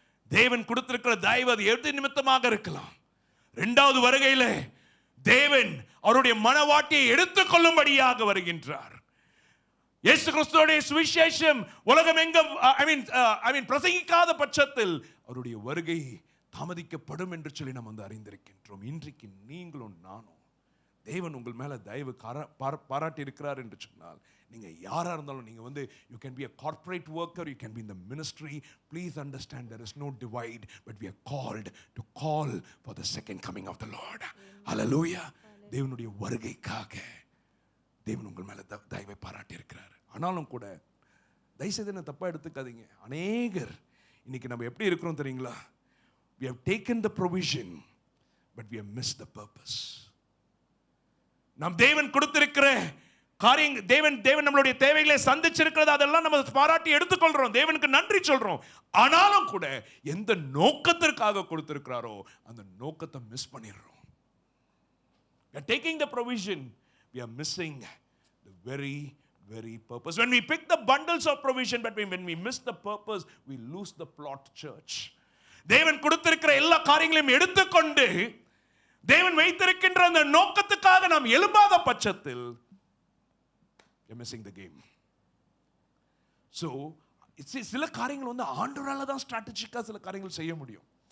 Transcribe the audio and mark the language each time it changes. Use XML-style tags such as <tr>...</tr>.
<ta>தேவன் கொடுத்திருக்கிற தயவு அது எது நிமித்தமாக இருக்கலாம். 2வது வருகையில தேவன் அவருடைய மனவாட்டியை எடுத்துக்கொள்ளும்படியாக வருகின்றார். இயேசு கிறிஸ்துவுடைய சுவிசேஷம் உலகம் எங்கும் பிரசங்கிக்காத பட்சத்தில் அவருடைய வருகை தாமதிக்கப்படும் என்று சொல்லி நாம் அறிந்திருக்கின்றோம். இன்றைக்கு நீங்களும் நானும் தேவன் உங்கள் மேல தயவு பாராட்டி இருக்கிறார் என்று சொன்னால், நீங்க யாரா இருந்தாலும், நீங்க</ta> <en>you can be a corporate worker, you can be in the ministry, please understand there is no divide, but we are called to call for the second coming of the Lord. Hallelujah.</en> <ta>தேவனுடைய வருகைக்காக தேவன் உங்கள் மேல தயவை பாராட்டி இருக்கிறார். ஆனாலும் கூட தயவுசெய்து என்ன தப்பா எடுத்துக்காதீங்க. அநேகர் இன்னைக்கு நம்ம எப்படி இருக்கிறோம் தெரியுங்களா?</ta> <en>We have taken the provision, but we have missed the purpose.</en> <ta>நாம் தேவன் கொடுத்திருக்கிற காரியங்கள், தேவன் நம்மளுடைய தேவைகளை சந்திச்சிருக்கிறது, அதெல்லாம் நம்ம பாராட்டி எடுத்துக்கொள்றோம், தேவனுக்கு நன்றி சொல்றோம். ஆனாலும் கூட எந்த நோக்கத்திற்காக கொடுத்திருக்கிறாரோ அந்த நோக்கத்தை மிஸ் பண்ணிடுறோம்.</ta> <en>We are taking the provision, we are missing the very purpose. When we pick the bundles of provision, but when we miss the purpose, we lose the plot church.</en> <ta>தேவன் கொடுத்திருக்கிற எல்லா காரியங்களையும் எடுத்துக்கொண்டு தேவன் வைத்திருக்கின்ற அந்த நோக்கத்துக்காக நாம் எழும்பாத பட்சத்தில்</ta> <en>you're missing the game.</en> <ta>So சில காரியங்கள் ஆண்டவரால தான் ஸ்ட்ராட்டஜிக்கா சில காரியங்கள் செய்ய முடியும்.</ta>